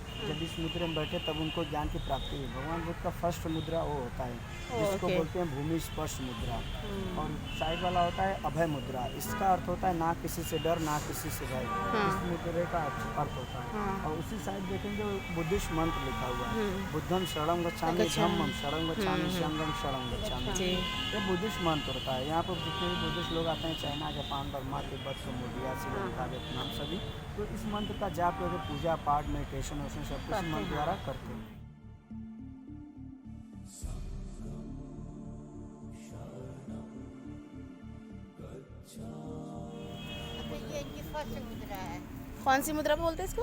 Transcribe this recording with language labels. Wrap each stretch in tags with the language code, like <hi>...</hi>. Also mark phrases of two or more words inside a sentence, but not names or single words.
<hi>जब इस मुद्रे में बैठे तब उनको ज्ञान की प्राप्ति हुई। भगवान बुद्ध का फर्स्ट मुद्रा वो होता है जिसको बोलते हैं भूमि स्पर्श मुद्रा। और साइड वाला होता है अभय मुद्रा। इसका अर्थ होता है ना किसी से डर ना किसी से भय। इस मुद्रे का अर्थ होता है। और उसी साइड देखेंगे बुद्धिस्ट मंत्र लिखा हुआ है,</hi> <pi>बुद्धम शरणं गच्छामि, धम्मं शरणं गच्छामि, संघं शरणं गच्छामि।</pi> <hi>ये बुद्धिस्ट मंत्र होता है। यहाँ पर जितने भी बुद्धिस्ट लोग आते हैं, चाइना, जापान, बर्मा, तिब्बत, कम्बोडिया, श्रीलंका, वियतनाम सभी, तो इस मंत्र का जाप करके पूजा पाठ मेडिटेशन वोशन सब कुछ मंत्र द्वारा करते हैं। कौन सी मुद्रा बोलते हैं इसको?</hi>